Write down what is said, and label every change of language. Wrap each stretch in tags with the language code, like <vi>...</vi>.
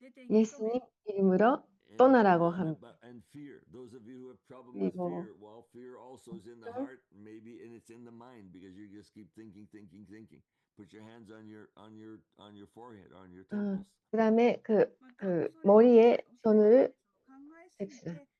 <ko>예수님 이름으로 떠나라고 합니다.</ko> <en>And fear. Those of you who have problem with</en> <ko>그리고</ko> <en>fear, well, fear also is in the heart, maybe, and it's in the mind because you just keep thinking. Put your hands on your forehead, on your temples.</en> <ko>그다음에 그 머리에 손을 댑시다.</ko>